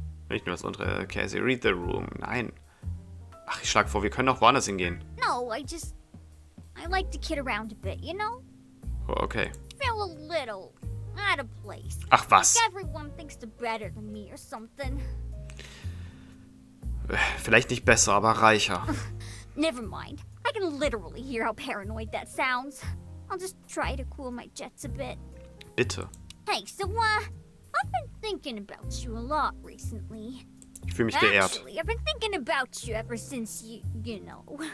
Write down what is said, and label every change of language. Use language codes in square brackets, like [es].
[de] Nicht nur das untere. [en] Cassie, read the room. [de] Nein. Ach, ich schlag vor, wir können auch woanders hingehen. [en] No, I like to kid around a bit, you know? Oh, okay. Feel a little out of place. [de] Ach was. [en] Like everyone thinks they're better than me or something. [de] Vielleicht nicht besser, aber reicher. [en] Never mind. I can literally hear how paranoid that sounds. I'll just try to cool my jets a bit. [de] Bitte. [en] Hey, so, I've been thinking about you a lot recently. [de] Ich fühle mich geehrt. [en] Actually, I've been thinking about you ever since you know.